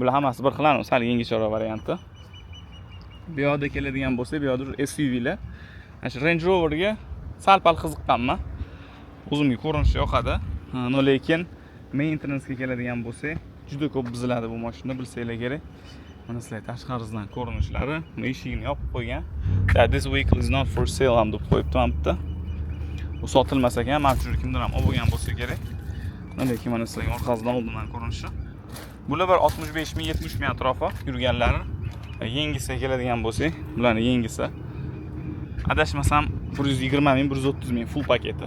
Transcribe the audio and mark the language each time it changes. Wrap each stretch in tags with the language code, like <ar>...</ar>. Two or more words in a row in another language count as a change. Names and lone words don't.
<uz>Bular hammasi bir xil, sal yengilroq varianti. Bu yoqda keladigan bo'lsa, bu yoqda SUVlar. Mana shu Range Roverga sal-pal qiziqqanman. O'zimga ko'rinishi yoqadi. Lekin maintenance-ga keladigan bo'lsa, juda ko'p buziladi bu mashina, bilsanglar kerak. Mana sizlar tashqarisidan ko'rinishlari, eshigini yopib qo'ygan.</uz> <en>This vehicle is not for sale</en> <uz>ham deb qo'yibdi ham bitta. Bu sotilmas ekan, men uchun kimdir ham olib bo'lgan bo'lsa kerak. Lekin mana sizlarga orqasidan oldindan ko'rinishi. Bular bir 65 ming, 70 ming atrofi yurganlari. Yengisi keladigan bo'lsak, bularning yengisi adashmasam 120 ming, 130 ming full paketi.</uz>